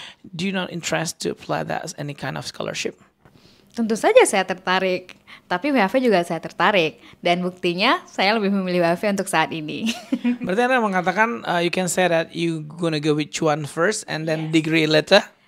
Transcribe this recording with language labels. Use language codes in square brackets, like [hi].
[en] Do you not interest to apply that as any kind of scholarship? [id] Tentu saja saya tertarik, tapi WHV juga saya tertarik, dan buktinya saya lebih memilih WHV untuk saat ini. Berarti Anda mengatakan [en] you can say that you gonna go with one first and then degree later?